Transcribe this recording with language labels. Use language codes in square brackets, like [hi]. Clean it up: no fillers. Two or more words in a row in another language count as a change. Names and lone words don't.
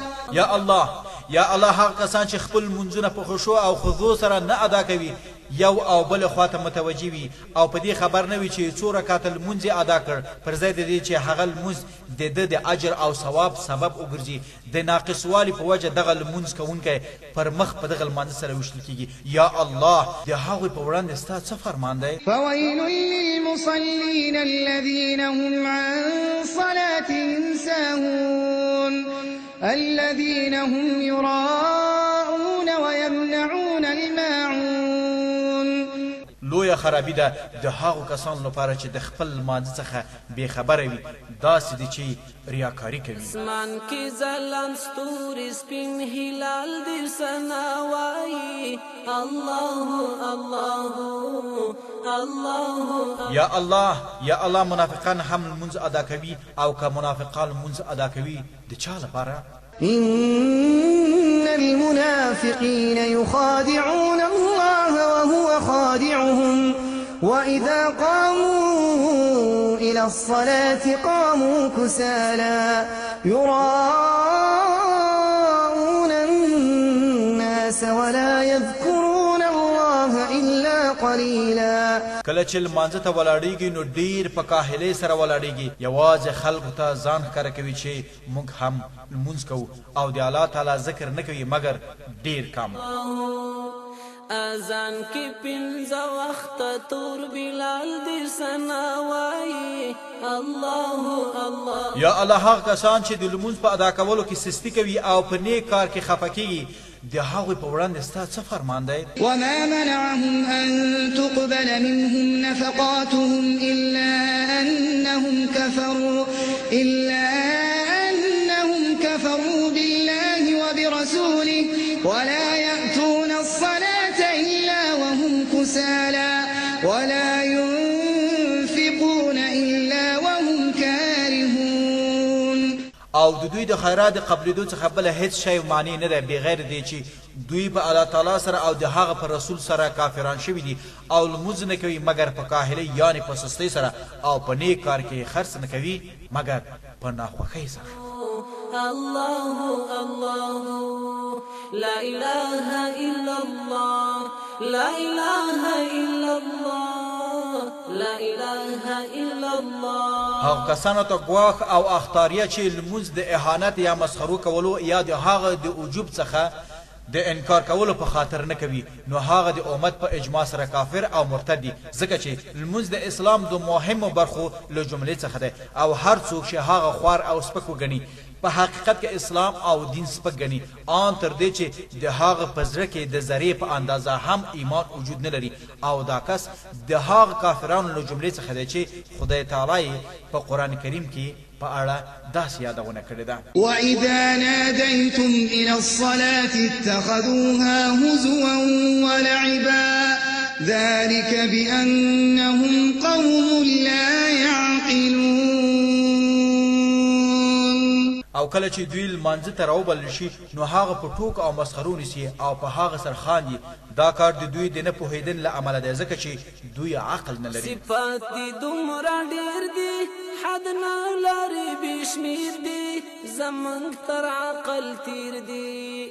[ps] یا الله هغه کسان چې خپل منځونه په خشوع او خضوع سره نه ادا کوي یو او بل خواته متوجي وي او په دې خبر نه وي چې څو رکعات لمونځ ادا کړ پر ځای د دې چې هغه لمونځ د اجر او ثواب سبب وګرځي د ناقصوالي په وجه دغه لمونځ کوونکی پر مخ په دغه لمانځه سره وشتل کیږي یا الله د هغوی په وړاندې ستا څه فرمان دی [ar] فويل للمصلين الذين هم عن صلاتهم ساهون الذين هم يراءون ويمنعون الماعون [ps] لویه خرابي ده د هغو کسانو لپاره چې د خپل لمانځه څخه بېخبره وي داسې دي چې ریاکاري کوي اسمان کې ځلان ستوري سپین هلال دې ثنا وایي [ar] الله الله الله [ps] یا الله منافقان هم لمونځ ادا کوي او که منافقان لمونځ ادا کوي د چا لپاره [ar] إن المنافقين يخادعون الله وهو خادعهم وإذا قاموا إلى الصلاة قاموا كسالى يراءون الناس ولا يذكرون الله إلا قليلا [ps] کله چې لمانځه ته ولاړیږي نو ډیر په کاهلۍ سره ولاړیږي یوازې خلکو ته ځان ښکاره کوي چې موږ هم لمونځ کوو او د الله تعالی ذکر نه کوي مګر ډیر کم اذان کې پنځه وخته تور بلال دې ثنا وایي [ar] الله الله [ps] یا الله هغه کسان چې د لمونځ په ادا کولو کې سستی کوي او په نیک کار کې خفه کیږي د هغوی په وړاندې ستا څه فرمان دی [ar] وما منعهم أن تقبل منهم نفقاتهم إلا أنهم كفروا بالله وبرسوله ولا يأتون الصلاة إلا وهم كسالى ولا ينفقون إلا وهم كارهون. [ps] او د دوی د خیرات د قبلېدو څخه بله هیڅ شی معنی نه دی بغیر دی چې دوی په الله تعالی سره او د هغه پر رسول سره کافران شوي دي او لمونځ نه کوي مګر په کاهلۍ یعنې په سستۍ سره او په نیک کار کې خرڅ نه کوي مګر په ناخوښۍ سره. [ar] الله الله لا إله إلا الله لا إله إلا الله لا إله إلا الله. [ps] هغه کسانو ته ګواښ او اختاریه چې لمونځ د اهانت یا مسخرو کولو یا د هغه د وجوب څخه د انکار کولو په خاطر نه کوي نو هغه د امت په اجماع سره کافر او مرتد دي ځکه چې لمونځ د اسلام د مهمو برخو له جملې څخه دی او هر څوک چې هغه خوار او سپک وګڼي په حقیقت کې اسلام او دین سپک ګڼي ان تر دې چې د هغه په زړه کې د ذرې په اندازه هم ایمان وجود نه لري او دا کس د هغه کافرانو له جملې څخه دی چې خدای تعالی په قرآن کریم کې په اړه داسې یادونه کړې ده. [ar] وإذا ناديتم إلى الصلاة اتخذوها هزوا ولعبا ذلك بأنهم قوم لا يعقلون. [ps] او کله چې دوی لمانځه ته راوبلل شي نو هغه په ټوک او مسخرو نیسي او په هغه سر خاندي. دا کار د دوی د نه پوهېدن له امله دی ځکه چې دوی عقل نه لري. صفات دي دومره ډېر دي حد نه لري بشمیر دي زمونږ تر عقل تیر دي.